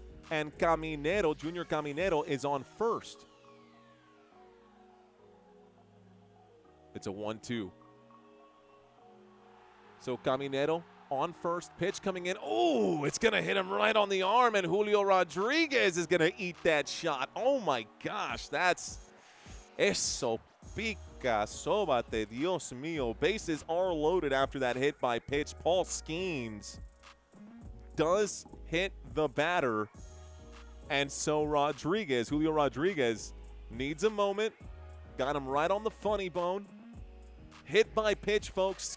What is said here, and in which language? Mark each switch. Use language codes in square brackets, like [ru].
[en] And Caminero, Junior Caminero, is on first. It's a 1-2. So Caminero on first. Pitch coming in. Oh, it's going to hit him right on the arm. And Julio Rodriguez is going to eat that shot. Oh, my gosh. That's... [es] Eso pica, sobate, Dios mío. [en] Bases are loaded after that hit by pitch. Paul Skeens does hit the batter. And so Rodriguez, Julio Rodriguez, needs a moment. Got him right on the funny bone. Hit by pitch, folks.